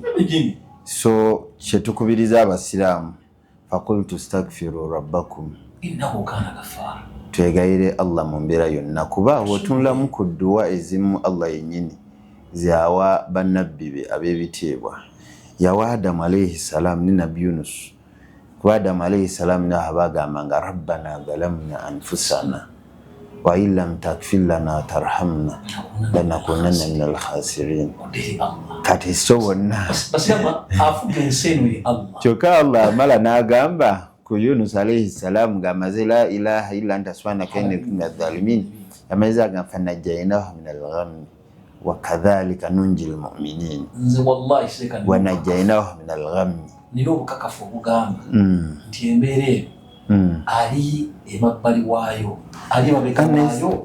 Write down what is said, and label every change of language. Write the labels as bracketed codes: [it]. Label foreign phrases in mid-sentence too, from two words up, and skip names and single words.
[lg] So kyetukubiriza abasiraamu [ar] فقلت استغفروا ربكم إنه كان غفارا. [lg] Twegayire Allah mu mbeera yonna kuba bw'otunulamu ku dduwa ezimu Allah yennyini zyawa bannabbi be ab'ebitiibwa. Yawa Adamu [ar] عليه السلام [lg] ne Nabbi Yunus. Kuba Adamu [ar] عليه السلام [lg] naho bagambanga [ar] ربنا ظلمنا أنفسنا وإن لم تغفر لنا وترحمنا لنكونن من الخاسرين. [lg] Kati so wonna kyokka Allah amala n'agamba ku Yunus [ar] عليه السلام [lg] ng'amaze [ar] لا إله إلا أنت سبحانك إني كنت من الظالمين. [lg] Amazze agamba [ar] فنجيناه من الغم وكذلك ننجي المؤمنين. [lg] Nze wallahi seka [ar] ونجيناه من الغم. [lg] Nina obukakafu obugamba nti embeera eyo ali emabbali waayo, ali emabega waayo.